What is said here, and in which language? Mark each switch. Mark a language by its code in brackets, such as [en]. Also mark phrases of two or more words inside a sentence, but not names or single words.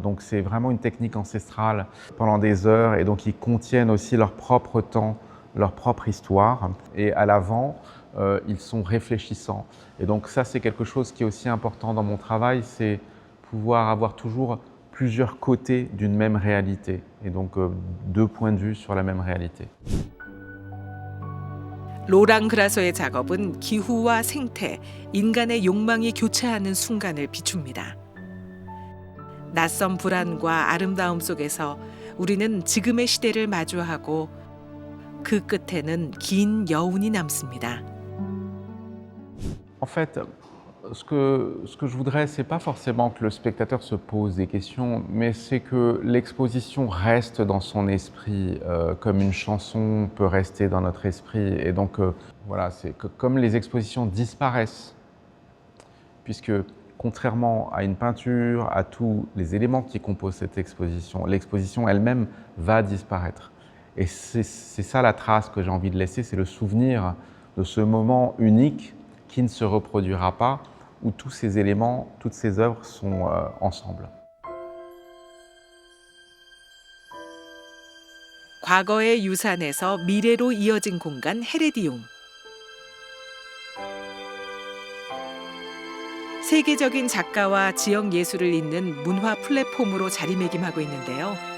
[fr] Donc c'est vraiment une technique ancestrale pendant des heures et donc ils contiennent aussi leur propre temps, leur propre histoire. Et à l'avant, ils sont réfléchissants. Et donc ça c'est quelque chose qui est aussi important dans mon travail, c'est pouvoir avoir toujours plusieurs côtés d'une même réalité et donc deux points de vue sur la même réalité. [ko] 로랑 그라소의 작업은 기후와 생태, 인간의 욕망이 교차하는 순간을 비춥니다. 낯선 불안과 아름다움 속에서 우리는 지금의 시대를 마주하고 그 끝에는 긴 여운이 남습니다. [fr] En fait, ce que je voudrais, c'est pas forcément que le spectateur se pose des questions, mais c'est que l'exposition reste dans son esprit, comme une chanson peut rester dans notre esprit. Et donc, voilà, c'est que comme les expositions disparaissent, puisque contrairement à une peinture, à tous les éléments qui composent cette exposition, l'exposition elle-même va disparaître. Et c'est ça la trace que j'ai envie de laisser, c'est le souvenir de ce moment unique qui ne se reproduira pas, où tous ces éléments, toutes ces œuvres sont ensemble. [ko] 과거의 유산에서 미래로 이어진 공간 헤레디움. 세계적인 작가와 지역 예술을 잇는 문화 플랫폼으로 자리매김하고 있는데요.